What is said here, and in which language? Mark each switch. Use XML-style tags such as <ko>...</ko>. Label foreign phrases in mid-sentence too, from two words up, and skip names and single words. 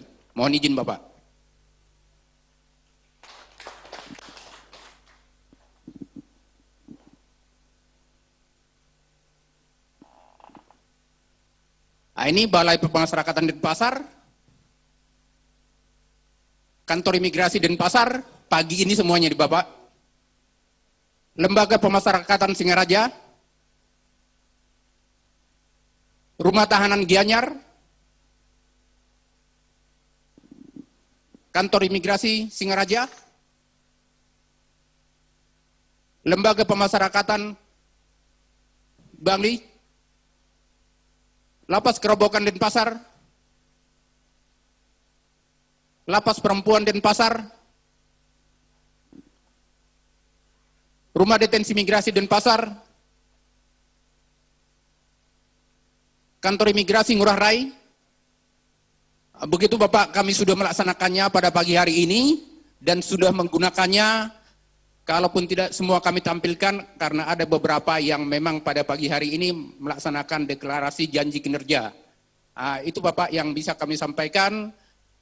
<id>Mohon izin Bapak. Nah, ini Balai Pemasyarakatan Denpasar, Kantor Imigrasi Denpasar, pagi ini semuanya di Bapak. Lembaga Pemasyarakatan Singaraja, Rumah Tahanan Gianyar, Kantor Imigrasi Singaraja, Lembaga Pemasyarakatan Bali, Lapas Kerobokan Denpasar, Lapas Perempuan Denpasar, Rumah Detensi Migrasi Denpasar, Kantor Imigrasi Ngurah Rai. Begitu Bapak, kami sudah melaksanakannya pada pagi hari ini dan sudah menggunakannya. Kalaupun tidak semua kami tampilkan karena ada beberapa yang memang pada pagi hari ini melaksanakan deklarasi janji kinerja. Itu Bapak yang bisa kami sampaikan.</id>